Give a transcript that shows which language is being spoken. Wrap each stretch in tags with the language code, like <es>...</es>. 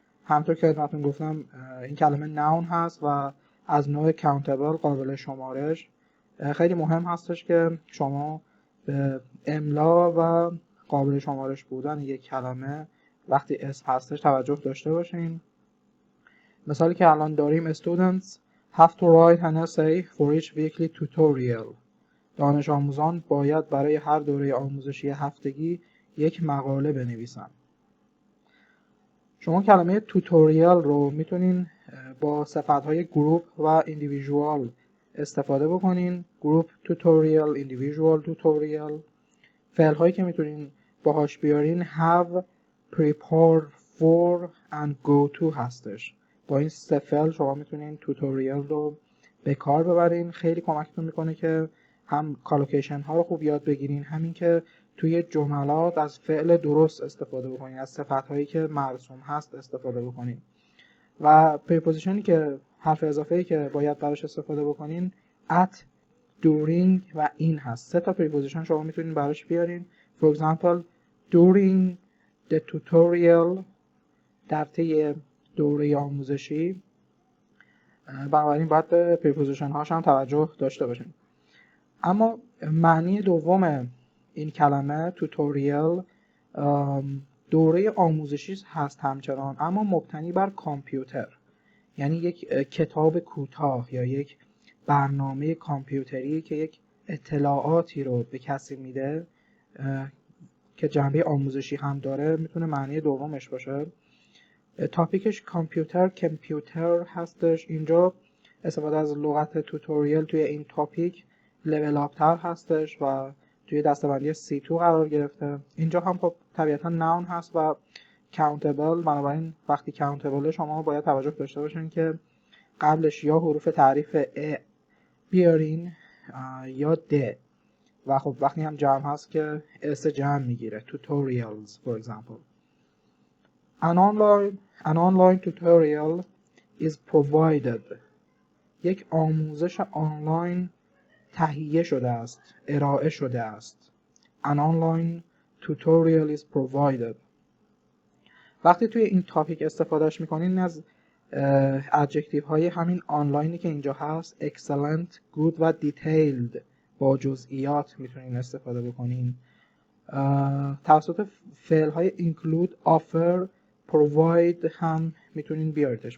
<fa>همونطور که خدمتتون گفتم این کلمه نون هست و از نوع countable قابل شمارش. خیلی مهم هستش که شما به املا و قابل شمارش بودن یک کلمه وقتی اسم هستش توجه داشته باشین. مثالی که الان داریم</fa> <en>students have to write an essay for each weekly tutorial.</en> <fa>دانش آموزان باید برای هر دوره آموزشی هفتگی یک مقاله بنویسن. شما کلمه توتوریال رو میتونین با صفتهای گروپ و ایندیویژوال استفاده بکنین. گروپ توتوریال، ایندیویژوال توتوریال. فعل هایی که میتونین باهاش بیارین have، prepare for and go to هستش. با این سه فعل شما میتونین توتوریال رو به کار ببرین. خیلی کمکتون میکنه که هم کالوکیشن ها رو خوب یاد بگیرین، همین که توی جملات از فعل درست استفاده بکنین، از صفت هایی که مرسوم هست استفاده بکنین. و پریپوزیشنی که حرف اضافه‌ای که باید براش استفاده بکنین at، during و in هست. سه تا پریپوزیشن شما میتونین براش بیارین.</fa> <en>For example during the tutorial،</en> <fa>در طی دوره آموزشی. بنابراین باید به پریپوزیشن هاش هم توجه داشته باشین. اما معنی دوم این کلمه توتوریال دوره آموزشی هست همچنان، اما مبتنی بر کامپیوتر. یعنی یک کتاب کوتاه یا یک برنامه کامپیوتری که یک اطلاعاتی رو به کسی میده که جنبه آموزشی هم داره میتونه معنی دومش باشه. تاپیکش کامپیوتر هستش. اینجا استفاده از لغت توتوریال توی این تاپیک لول اپ‌تر هستش و توی دسته‌بندی C2 قرار گرفته. اینجا هم خب طبیعتا نون هست و countable. بنابراین وقتی countable شما باید توجه داشته باشین که قبلش یا حروف تعریف ا بیارین یا د. و خب وقتی هم جمع هست که اس جمع میگیره.</fa> <en>tutorials for example. An online tutorial is provided.</en> <fa>یک آموزش آنلاین تهیه شده است، ارائه شده است.</fa> <en>An online tutorial is provided.</en> <fa>وقتی توی این تاپیک استفادهش میکنین از ادجکتیو های همین آنلاینی که اینجا هست excellent، good و detailed با جزئیات میتونین استفاده بکنین. توسط فعل های include، offer، provide هم میتونین بیاریدش.</fa>